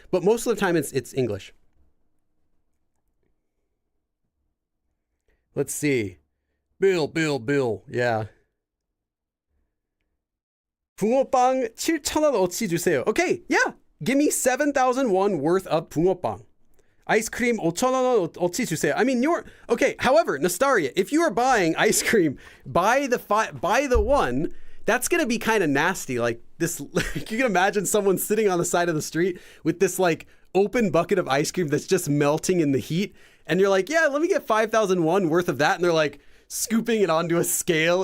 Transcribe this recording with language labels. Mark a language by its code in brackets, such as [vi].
[en] But most of the time it's English. Let's see. Bill. Yeah. [ko] 붕어빵 7,000원 어치 주세요. [en] Okay, yeah. Give me 7,001 worth of 붕어빵. [ko] Ice cream 5,000원 어치 주세요. [en] I mean, okay. However, Nastaria, if you are buying ice cream, buy the one that's gonna be kind of nasty. Like this, you can imagine someone sitting on the side of the street with this like open bucket of ice cream that's just melting in the heat, and you're like, yeah, let me get 5,001 worth of that, and they're like scooping it onto a scale.